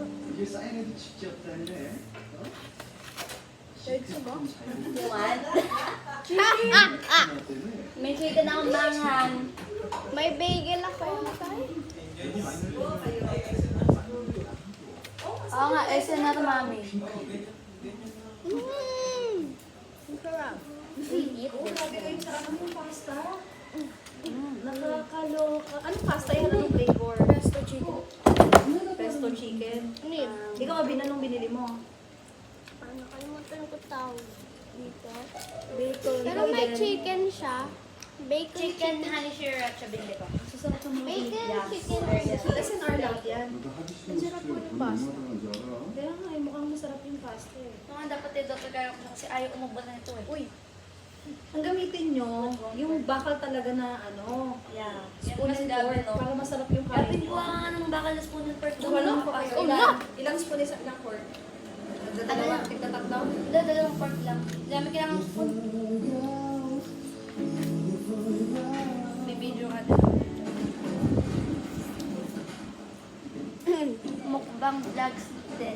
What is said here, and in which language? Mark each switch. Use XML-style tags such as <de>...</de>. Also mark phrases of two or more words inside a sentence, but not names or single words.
<ko>이게 사인해도 직접 달래.</ko> <en>What?</en> <ko>때문에</ko> <tl>May chicken akong manghang. May bagel ako. Oo nga, esen na to, mami. Ang sarap. Nakakaloka. Anong pasta yan? Anong flavor?</tl> <en>Pesto chicken. Pesto chicken.</en> <tl>Ano yun? Ikaw, anong binili mo? Nakalimutan ko tawag dito. Bacon. Pero may chicken siya. Bacon</tl> <en>Chicken honey sriracha</en> <tl>binili ko. Sasarap ng mga</tl> <en>Bacon chicken.</en> <tl>SNR lahat yan.</tl> <ko>너도 하기 싫은 거 얼마나 당한 줄 알아?</ko> <tl>Kaya nga, mukhang masarap yung pasta eh. Mga dapat eh, Dr. Kaya ko siya kasi ayaw umubos na ito eh. Uy, ang gamitin nyo, yung bakal talaga na</tl> <en>Yeah. spoon and fork,</en> <tl>para masarap yung Kapit kain ko mo. nga ng bakal na</tl> <en>spoon and fork.</en> <tl>Walang pa kayo.</tl> <en>Oh, no!</en> <tl>Ilang spoon is ilang fork? Ano lang? Tigtatatlo? Dalawang fork lang. Dami kailangan spoon. Bibidyo ka din. Mukbang vlogs din.</tl>